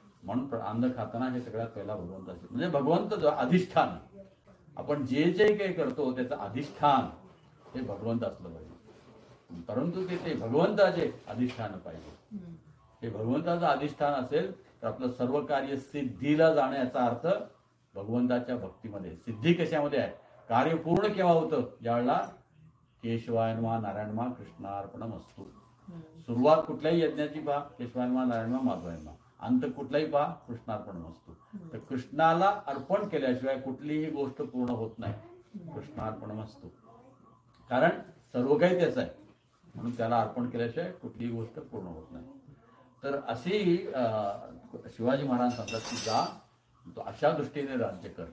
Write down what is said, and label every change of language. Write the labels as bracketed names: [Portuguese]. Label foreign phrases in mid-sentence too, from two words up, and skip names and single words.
[Marathi] म्हणून अन्न खाताना हे सगळ्यात पहिला भगवंताचे म्हणजे भगवंत जो अधिष्ठान, आपण जे जे काही करतो त्याचं अधिष्ठान हे भगवंत असलं पाहिजे. परंतु ते भगवंताचे अधिष्ठान पाहिजे. हे भगवंताचं अधिष्ठान असेल तर आपलं सर्व कार्य सिद्धीला जाण्याचा अर्थ भगवंताच्या भक्तीमध्ये. सिद्धी कशामध्ये आहे? कार्य पूर्ण केव्हा होतं? [Sanskrit] ज्यावेळेला केशवाय नमः नारायण नमः कृष्णार्पणमस्तु. [Marathi] सुरुवात कुठल्याही यज्ञाची पहा, [Sanskrit] केशवाय नमः नारायण नमः माधवाय नमः. [Marathi] अंत कुठलाही पहा, कृष्णार्पणमस्तु. तर कृष्णाला अर्पण केल्याशिवाय कुठलीही गोष्ट पूर्ण होत नाही. कृष्णार्पणमस्तु, कारण सर्व काही त्याचं आहे, म्हणून त्याला अर्पण केल्याशिवाय कुठलीही गोष्ट पूर्ण होत नाही. तर अशी शिवाजी महाराज सांगतात की जा तो अशा दृष्टीने राज्य कर.